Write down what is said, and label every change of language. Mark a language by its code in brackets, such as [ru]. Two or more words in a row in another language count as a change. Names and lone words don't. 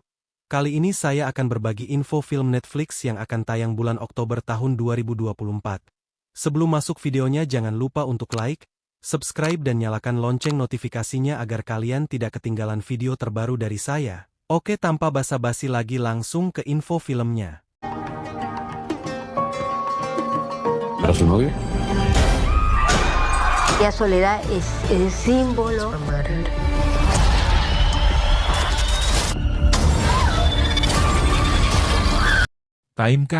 [id] Kali ini saya akan berbagi info film Netflix yang akan tayang bulan Oktober tahun 2024. Sebelum masuk videonya jangan lupa untuk like, subscribe dan nyalakan lonceng notifikasinya agar kalian tidak ketinggalan video terbaru dari saya. Oke, tanpa basa-basi lagi langsung ke info filmnya. [es] ¿Para su novio? La soledad es el símbolo. Time Cut.